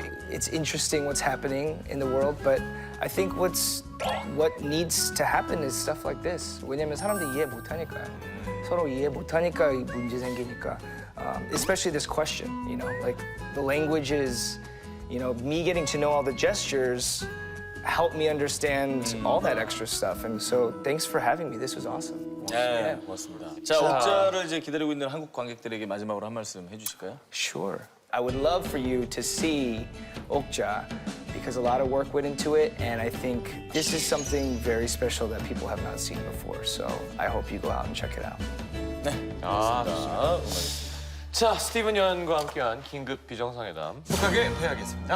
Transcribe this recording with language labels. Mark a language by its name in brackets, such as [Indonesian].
[English] It's interesting what's happening in the world, but I think what needs to happen is stuff like this. [Korean] 왜냐면 사람들이 이해 못하니까요. 서로 이해 못하니까 문제 생기니까. [English] Especially this question, you know, like the language is, you know, me getting to know all the gestures helped me understand all that extra stuff. And so thanks for having me. This was awesome. [Korean] 네, 고맙습니다. 자 옥자를 이제 기다리고 있는 한국 관객들에게 마지막으로 한 말씀 해주실까요? [English] Sure. I would love for you to see Okja because a lot of work went into it, and I think this is something very special that people have not seen before. So I hope you go out and check it out. [Korean] 아, 좋습니다. 자, 스티븐 연과 함께한 긴급 비정상회담. 행복하게 해야겠습니다.